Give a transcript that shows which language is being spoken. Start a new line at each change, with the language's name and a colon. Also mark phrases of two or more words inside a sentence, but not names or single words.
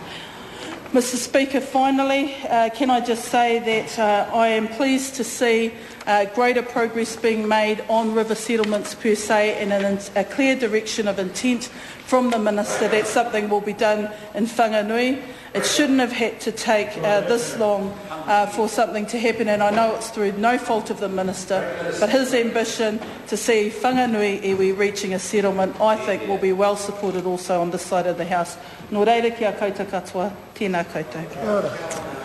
English: Mr Speaker, finally, can I just say that I am pleased to see greater progress being made on river settlements per se and in a clear direction of intent from the Minister that something will be done in Whanganui. It shouldn't have had to take this long for something to happen, and I know it's through no fault of the Minister, but his ambition to see Whanganui iwi reaching a settlement, I think, will be well supported also on this side of the House.
Māori: Nō reira kia koutou katoa, tēnā koutou.